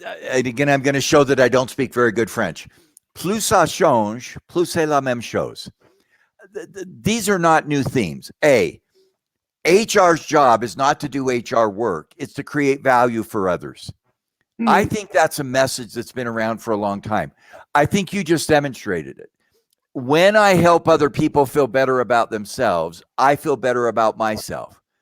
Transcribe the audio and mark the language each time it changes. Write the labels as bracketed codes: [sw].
[en] And again, I'm going to show that I don't speak very good French. [fr] Plus ça change, plus c'est la même chose. [en] These are not new themes. A. HR's job is not to do HR work, it's to create value for others. I Mm, think that's a message that's been around for a long time. I think you just demonstrated it. When I help other people feel better about themselves, I feel better about myself.